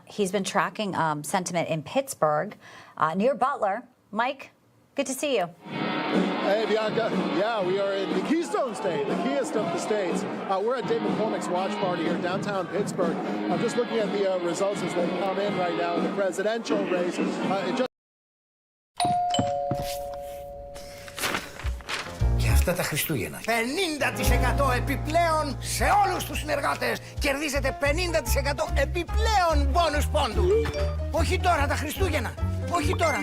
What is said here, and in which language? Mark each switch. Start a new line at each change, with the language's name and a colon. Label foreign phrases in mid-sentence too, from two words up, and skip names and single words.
English: He's been tracking sentiment in Pittsburgh, near Butler. Mike, good to see you. Hey, Bianca. Yeah, we are in the Keystone State, the keyest of the states. We're at Dave McCormick's watch party here in downtown Pittsburgh. I'm just looking at the results as they come in right now in the presidential race.
Greek: Και αυτά τα Χριστούγεννα. 50% επιπλέον σε όλους τους συνεργάτες. Κερδίζετε 50% επιπλέον μπόνους πόντους. Όχι τώρα τα Χριστούγεννα. Όχι τώρα.